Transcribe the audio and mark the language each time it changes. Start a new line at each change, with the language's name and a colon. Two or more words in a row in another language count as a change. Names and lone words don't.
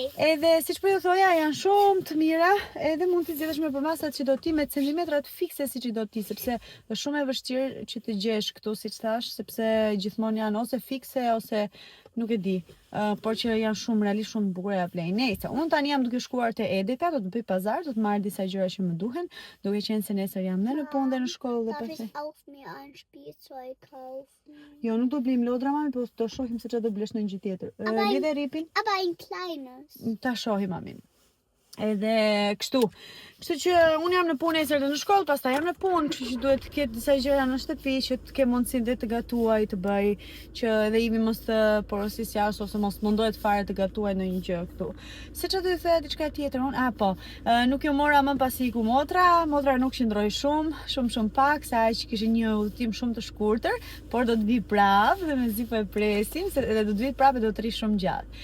Albanian: Edhe siç po ju thoja, janë shumë të mira, edhe mund t'i zgjedhësh me përmasat që do ti, me centimetrat fikse siç i do ti, sepse është shumë e vështirë që të gjesh këtu siç thash, sepse gjithmonë janë ose fikse ose nuk e di, por që janë shumë realisht shumë bukura play. Nejse, unë tani jam duke shkuar te Edeka, do të bëj pazar, do të marr disa gjëra që më duhen, duke qenë se nesër jam në punë dhe në shkollë dhe
German: Darf
Albanian: pastaj.
German: ich auch mir ein Spielzeug kaufen?
Albanian: Jo, nuk do blim lodra mami, po do shohim se çfarë do blesh në një gjë tjetër. Lidhe ripin,
German: Aber ein kleines.
Albanian: ta shohim mamin. Edhe kështu që unë jam në punë nesër dhe në shkollë, pastaj jam në punë, kështu që duhet të ketë disa gjëra në shtëpi që të ke mundësinë dhe të gatuaj, të bëj që edhe Ivi mos të porosis jashtë ose mos mundohet fare të gatuaj në një gjë këtu. Se çfarë do të thoya diçka tjetër unë? Po, nuk ju mora më pasi iku motra nuk qëndroi shumë pak, sa aq kishte një udhëtim shumë të shkurtër, por do të vi prapë dhe mezi po e presim, se edhe do të vi prapë do të rri shumë gjatë.